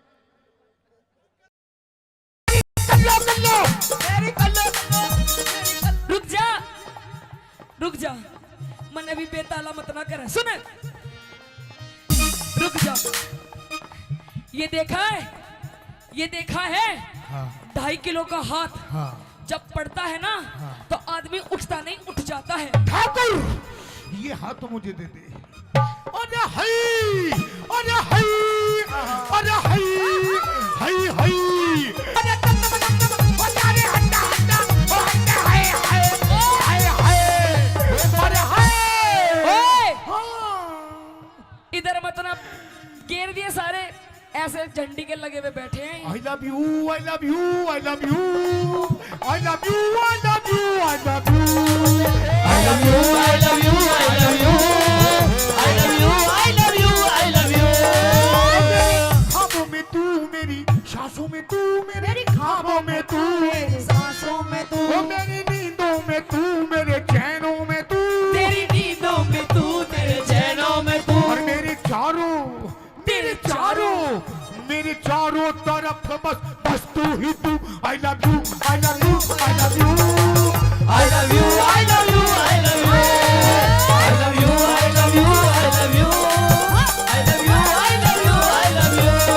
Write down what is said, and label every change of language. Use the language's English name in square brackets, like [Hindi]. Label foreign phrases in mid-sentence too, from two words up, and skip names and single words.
[Hindi] रुक जा मन अभी बेताला मत ना कर सुन, रुक जा। ये देखा है हाँ 2.5 किलो का हाथ हाँ जब पड़ता है ना तो आदमी उठता नहीं उठ जाता है। ठाकुर ये हाथ तो मुझे दे दे। अरे हई अरे हई अरे हई हई हई अरे अरे हंडा हंडा ओ हंडा हाय हाय हाय हाय अरे हाय ओए इधर मत ना घेर दिए सारे ऐसे झंडी के लगे हुए बैठे हैं। [English] I love you, I love you, I love you, I love you, I love you, I love you, I love you, I love you, I love you, I love you, I love you, I love you। [Hindi] ख्वाबों में तू मेरी सांसों में तू मेरी ख्वाबों में तू मेरी सांसों में तू मेरी नींदों में तू मेरे चैनों में तू तेरी नींदों में तू तेरे चैनों में तू और मेरे चारों तरफ बस तू ही तू। [English] I love you, I love you, I love you, I love you, I love you, I love you, I love you, I love you, I love you, I love you, I love you, I love you।